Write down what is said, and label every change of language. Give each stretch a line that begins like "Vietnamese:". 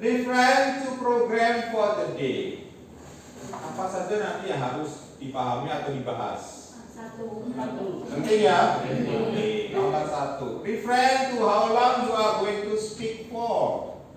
English: Reference to program for the day.
Indonesian: Apa saja nanti yang harus dipahami atau dibahas? Satu. Penting ya? Oke, nomor 1.
English: Reference to how long you are going to speak for.